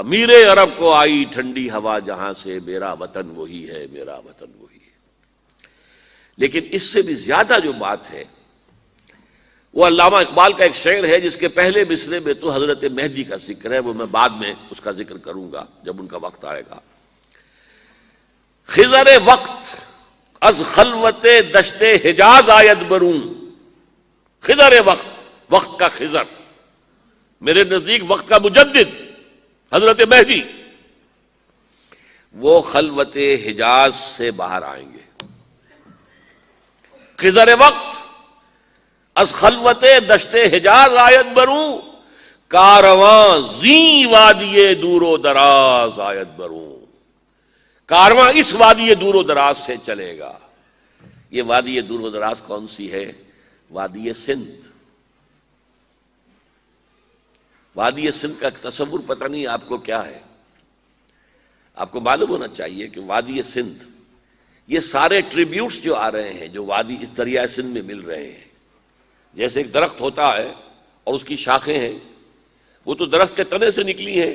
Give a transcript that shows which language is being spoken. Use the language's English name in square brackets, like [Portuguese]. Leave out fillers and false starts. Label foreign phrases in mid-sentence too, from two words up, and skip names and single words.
[Urdu] میرے عرب کو آئی ٹھنڈی ہوا جہاں سے، میرا وطن وہی ہے، میرا وطن وہی ہے. لیکن اس سے بھی زیادہ جو بات ہے وہ علامہ اقبال کا ایک شعر ہے جس کے پہلے مصرعے میں تو حضرت مہدی کا ذکر ہے، وہ میں بعد میں اس کا ذکر کروں گا جب ان کا وقت آئے گا. [Persian] خضر وقت از خلوت دشت حجاز آید برون. [Urdu] خضر وقت، وقت کا خضر، میرے نزدیک وقت کا مجدد حضرت مہدی، وہ خلوت حجاز سے باہر آئیں گے. [Persian] خضر وقت از خلوت دشت حجاز آید بروں، کارواں زی وادی دور و دراز آید بروں. [Urdu] کارواں اس وادی دور و دراز سے چلے گا. یہ وادی دور و دراز کون سی ہے؟ وادی سندھ. وادی سندھ کا تصور پتہ نہیں آپ کو کیا ہے. آپ کو معلوم ہونا چاہیے کہ وادی سندھ، یہ سارے ٹریبیوٹس جو آ رہے ہیں جو وادی اس دریائے سندھ میں مل رہے ہیں، جیسے ایک درخت ہوتا ہے اور اس کی شاخیں ہیں، وہ تو درخت کے تنے سے نکلی ہیں.